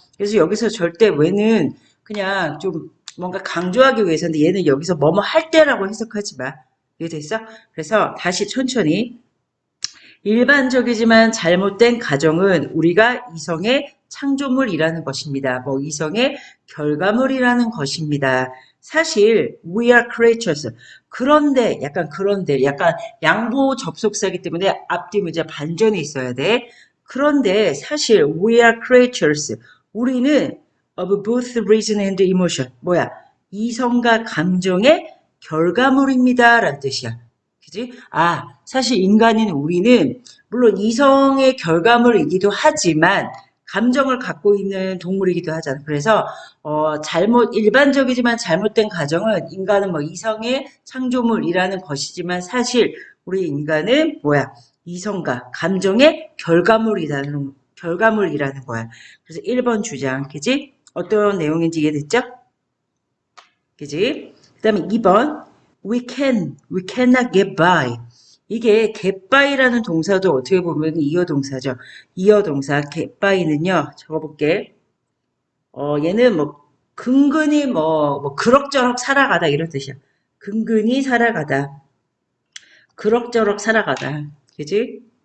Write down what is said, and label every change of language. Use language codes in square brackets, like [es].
[ko] 그래서 여기서 절대 왜는 그냥 좀 뭔가 강조하기 위해서인데 얘는 여기서 뭐뭐 할 때라고 해석하지 마. 이해됐어? 그래서 다시 천천히 일반적이지만 잘못된 가정은 우리가 이성의 창조물이라는 것입니다. 뭐 이성의 결과물이라는 것입니다. 사실 [en] we are creatures. [ko] 그런데 약간 양보 접속사이기 때문에 앞뒤 문제 반전이 있어야 돼. 그런데 사실 [en] we are creatures. [ko] 우리는 [en] of both reason and emotion. [ko] 뭐야? 이성과 감정의 결과물입니다. 라는 뜻이야. 그지? 사실 인간인 우리는 물론 이성의 결과물이기도 하지만 감정을 갖고 있는 동물이기도 하잖아. 그래서 일반적이지만 잘못된 가정은 인간은 뭐 이성의 창조물이라는 것이지만 사실 우리 인간은 뭐야? 이성과 감정의 결과물이라는 거야. 그래서 1번 주장, 그지? 어떤 내용인지 이해됐죠? 그지? 그 다음에 2번, [en] we cannot get by. [ko] 이게 get by라는 동사도 어떻게 보면 이어 동사죠. 이어 동사 get by는요, 적어볼게. 얘는 뭐, 근근히 그럭저럭 살아가다 이런 뜻이야. 근근히 살아가다. 그럭저럭 살아가다. 그지?